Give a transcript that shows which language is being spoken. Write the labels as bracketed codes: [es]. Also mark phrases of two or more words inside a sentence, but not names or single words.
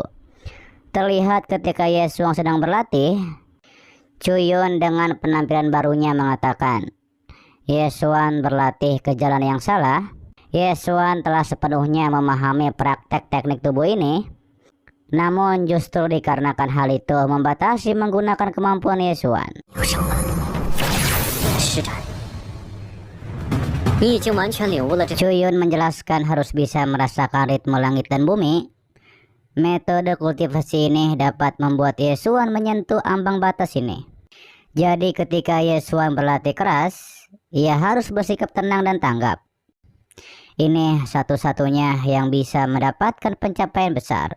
[id] Terlihat ketika Ye Xuan sedang berlatih, Chuyun dengan penampilan barunya mengatakan, Ye Xuan berlatih ke jalan yang salah. Ye Xuan telah sepenuhnya memahami praktek teknik tubuh ini. Namun justru dikarenakan hal itu membatasi menggunakan kemampuan Ye Xuan. [zh] 施展，你已经完全领悟了这。 [id] Chuyun menjelaskan harus bisa merasakan ritme langit dan bumi. Metode kultivasi ini dapat membuat Ye Xuan menyentuh ambang batas ini. Jadi ketika Ye Xuan berlatih keras, ia harus bersikap tenang dan tanggap. Ini satu-satunya yang bisa mendapatkan pencapaian besar.